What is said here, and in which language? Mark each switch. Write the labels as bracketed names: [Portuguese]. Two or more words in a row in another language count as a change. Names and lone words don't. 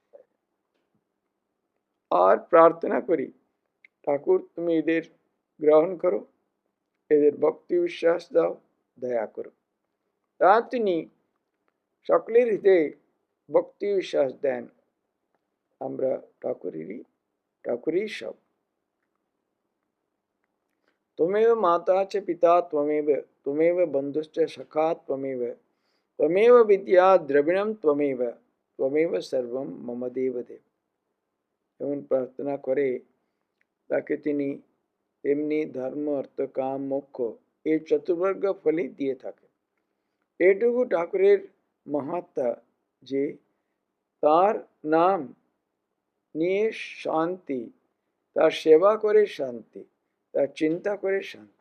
[Bangla] আর প্রার্থনা করি, ঠাকুর তুমি এদের গ্রহণ করো, এদের ভক্তি বিশ্বাস দাও, দয়া করো। তা তিনি সকলের হৃদয়ে ভক্তি বিশ্বাস দেন। আমরা ঠাকুরই সব। [Sanskrit] त्वमेव माता च पिता त्वमेव, त्वमेव बंधुश्च सखा त्वमेव, त्वमेव विद्या द्रविणम त्वमेव, त्वमेव सर्वम मम देव देव। [Bangla] এমন প্রার্থনা করে তাকে তিনি এমনি ধর্ম, অর্থ, কাম, মোক্ষ এই চতুর্বর্গ ফলই দিয়ে থাকে। এটুকু ঠাকুরের মাহাত্ম্য যে তার নাম নিয়ে শান্তি, তার সেবা করে শান্তি, তার চিন্তা করে শান্তি।